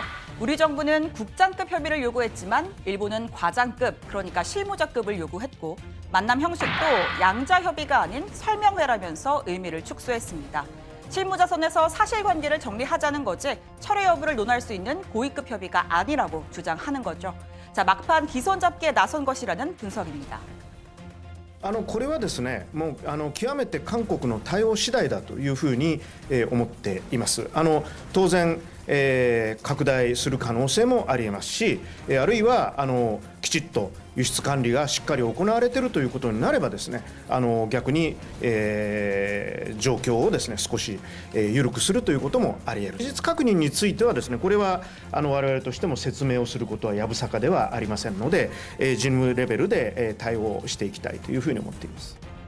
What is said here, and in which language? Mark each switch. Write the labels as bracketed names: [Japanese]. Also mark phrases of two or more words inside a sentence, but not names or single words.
[Korean] 우리 정부는 국장급 협의를 요구했지만 일본은 과장급, 그러니까 실무자급을 요구했고 만남 형식도 양자 협의가 아닌 설명회라면서 의미를 축소했습니다. 실무자 선에서 사실관계를 정리하자는 거지 철회 여부를 논할 수 있는 고위급 협의가 아니라고 주장하는 거죠. 자, 막판 기선 잡기에 나선 것이라는 분석입니다. [Japanese] これはですね、もう極めて韓国の対応次第だというふうに思っています。当然、拡大する可能性もありえますし、あるいはききちっと輸出管理がしっかり行われているということになればですね、逆に、状況をですね少し、緩くするということもあり得る。事実確認についてはですね、これは我々としても説明をすることはやぶさかではありませんので、事務レベルで対応していきたいというふうに思っています。